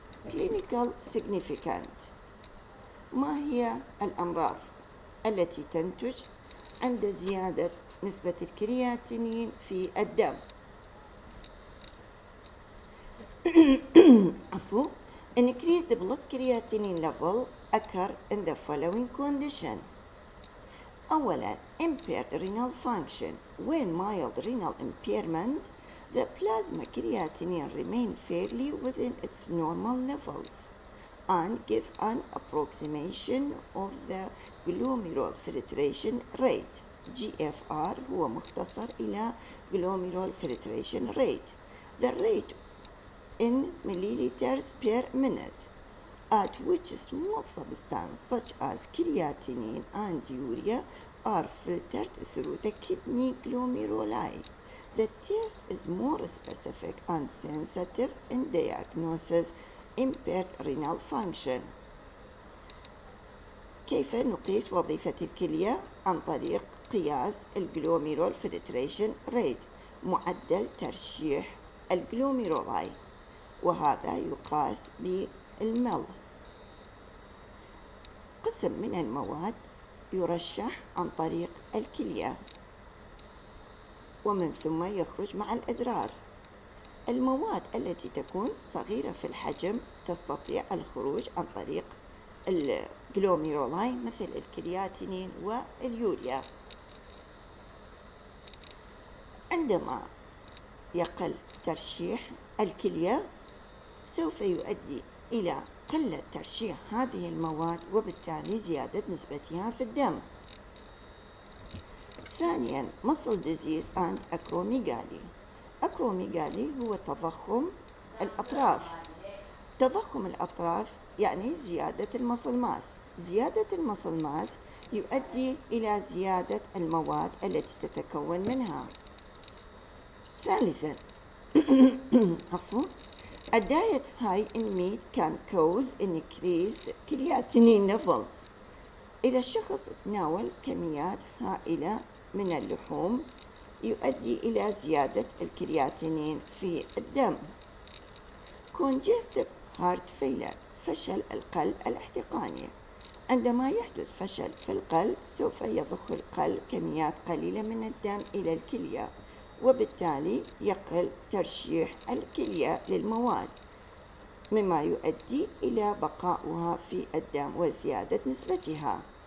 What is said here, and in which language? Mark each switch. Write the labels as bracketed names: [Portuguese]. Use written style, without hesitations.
[English] Clinical significant. [Arabic] ما هي الأمراض التي تنتج عند زيادة نسبة الكرياتينين في الدم؟ عفوا. [English] Increased blood creatinine level occur in the following condition. أولا impaired renal function. When mild renal impairment, the plasma creatinine remain fairly within its normal levels and give an approximation of the glomerular filtration rate. GFR هو مختصر إلى glomerular filtration rate. The rate in milliliters per minute at which small substances such as creatinine and urea are filtered through the kidney glomeruli. The test is more specific and sensitive in diagnosis impaired renal function. [Arabic] كيف نقيس وظيفة الكلية؟ عن طريق قياس الجلوميرول فلتريشن ريت، معدل ترشيح الجلوميرولاي، وهذا يقاس بالمل. قسم من المواد يرشح عن طريق الكلية ومن ثم يخرج مع الإدرار. المواد التي تكون صغيرة في الحجم تستطيع الخروج عن طريق الجلوميرولاي مثل الكرياتينين واليوريا. عندما يقل ترشيح الكلية سوف يؤدي إلى قلة ترشيح هذه المواد وبالتالي زيادة نسبتها في الدم. [English] ثانياً muscle disease and acromegaly. [Arabic] acromegaly هو تضخم الأطراف. تضخم الأطراف يعني زيادة المصل ماس. زيادة المصل ماس يؤدي إلى زيادة المواد التي تتكون منها. [English] ثالثاً عفوا A diet high in meat can cause increased creatinine levels. [Arabic] إذا الشخص تناول كميات هائلة من اللحوم يؤدي إلى زيادة الكرياتينين في الدم. [English] Congestive heart failure فشل القلب الاحتقاني. [Arabic] عندما يحدث فشل في القلب سوف يضخ القلب كميات قليلة من الدم إلى الكلية وبالتالي يقل ترشيح الكلية للمواد مما يؤدي إلى بقاؤها في الدم وزيادة نسبتها.